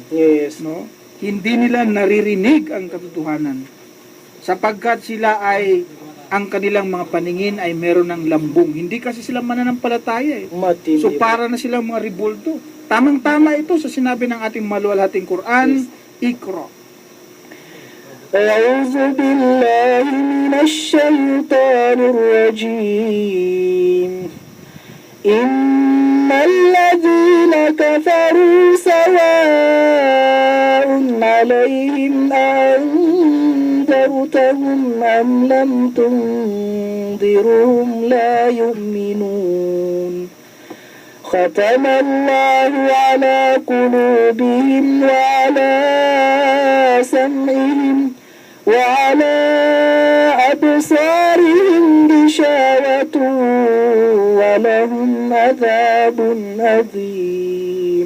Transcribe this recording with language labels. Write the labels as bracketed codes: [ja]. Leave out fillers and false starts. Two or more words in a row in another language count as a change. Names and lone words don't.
[en] Yes. No? [tl] Hindi nila naririnig ang katotohanan. Sapagkat sila ay, ang kanilang mga paningin ay meron ng lambung. Hindi kasi sila mananampalataya eh. Matindi. So para na silang mga ribulto. Tamang-tama ito sa sinabi ng ating maluwalhating Quran, Iqra. [ar] أعوذ بالله من الشيطان الرجيم إن الذين كفروا سواء عليهم أنذرتهم أم لم تنذرهم لا يؤمنون ختم الله على قلوبهم وعلى سمعهم وعلى أبصارهم غشاوة ولهم عذاب عظيم.